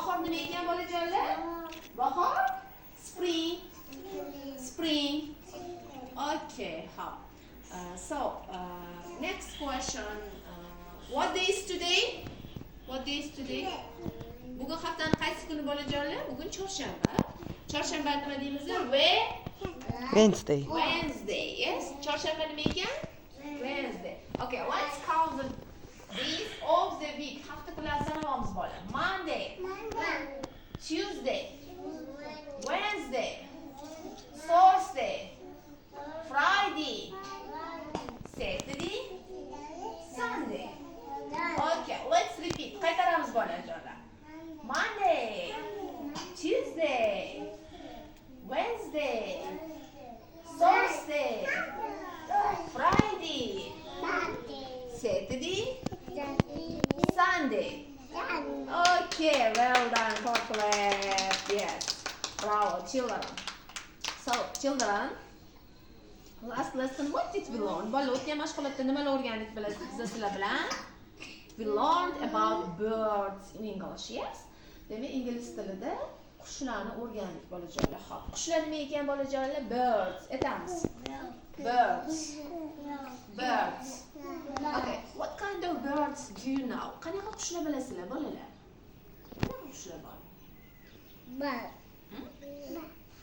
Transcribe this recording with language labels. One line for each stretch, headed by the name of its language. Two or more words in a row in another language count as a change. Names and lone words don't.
Uzbek: nima ekan bolajonlar? Bahor?
English: Spring. Spring. Okay, how? Next question. What day is today? What day is today?
Uzbek: Bugun haftaning qaysi kuni bolajonlar? Bugun chorshanba. Chorshanba nima deymiz?
English: Wednesday. Wednesday. Yes.
Uzbek: Chorshanba nima ekan?
English: Wednesday. Okay, let's count the days of the week.
Uzbek: Hafta kunlarini sanaymiz bola.
English: Monday. Tuesday. Wednesday. Thursday. Friday. Saturday. Sunday. Okay, let's repeat.
Uzbek: Qaytaramiz bolajonlar.
English: Monday. Tuesday. Wednesday. Thursday. Friday. Saturday. Sunday. Okay, well done. Clap. Yes. Bravo, children. So, children, last lesson, what did we learn?
Uzbek: Bola, o'tgan mashg'ulotda nimalar o'rgandik sizlar bilan?
English: We learned about birds in English, yes?
Uzbek: Demak, ingliz tilida qushlarni o'rgandik bolajonlar. Xo'p, qushlar nima ekan bolajonlar? Birds. Aytamiz.
English: Birds. Birds. Okay, what kind of birds do you know?
Uzbek: Qanaqa qushlar bilasizlar bolalar? Qanaqa qushlar bor?
English: Bird.